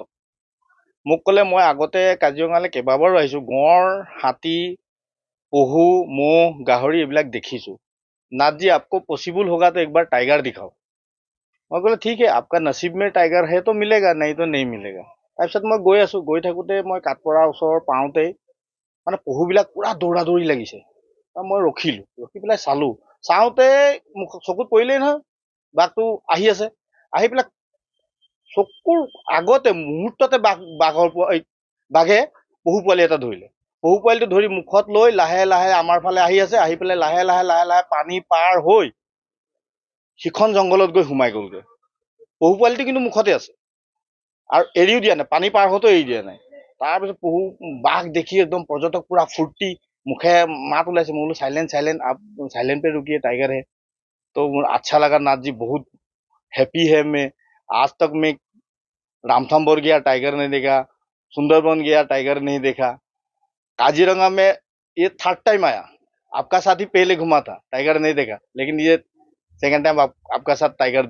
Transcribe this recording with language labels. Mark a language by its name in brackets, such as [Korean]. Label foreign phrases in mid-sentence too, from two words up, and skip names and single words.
[Assamese] মোক ক'লে মই আগতে কাজিৰঙালৈ কেইবাবাৰো আহিছোঁ, গঁড়, হাতী, পহু, ম'হ, গাহৰি এইবিলাক দেখিছোঁ। [Hindi] नाथ जी आपको पॉसिबल होगा तो एक बार टाइगर दिखाओ। मैं बोले ठीक है, आपका नसीब में टाइगर है तो मिलेगा, नहीं तो नहीं मिलेगा। [Assamese] তাৰপিছত মই গৈ আছোঁ, গৈ থাকোঁতে মই কাঠপৰা ওচৰ পাওঁতেই মানে পহুবিলাক পুৰা দৌৰা দৌৰি লাগিছে। মই ৰখিলোঁ, ৰখি পেলাই চালোঁ। চাওঁতে চকুত পৰিলেই নহয়, বাঘটো আহি আছে। আহি পেলাই চকুৰ আগতে মুহূৰ্ততে বাঘে পহু পোৱালি এটা ধৰিলে। পহু পোৱালিটো ধৰি মুখত লৈ লাহে লাহে আমাৰ ফালে আহি আছে, আহি পেলাই লাহে লাহে লাহে লাহে পানী পাৰ হৈ সিখন জংঘলত গৈ সোমাই গ'লগৈ। পহু পোৱালিটো কিন্তু মুখতে আছে আৰু এৰিও দিয়া নাই, পানী পাৰ হওঁতেও এৰি দিয়া নাই। তাৰপিছত বাঘ দেখি একদম পৰ্যটক পুৰা ফূৰ্তি, মুখে মাত ওলাইছে। মই বোলো [English] silent silent, [Hindi] आप साइलेंट पे रुकिए, टाइगर है। तो अच्छा लगा नाथ जी, बहुत हैप्पी है मैं। आज तक मैं रामथम्भौर गया, टाइगर नहीं देखा, सुंदरबन गया, टाइगर नहीं देखा। काजीरंगा में ये [English] third time [Hindi] आया, आपका साथ ही पहले घुमा था, टाइगर नहीं देखा, लेकिन ये [English] second time [Hindi] आपका साथ टाइगर देख गया।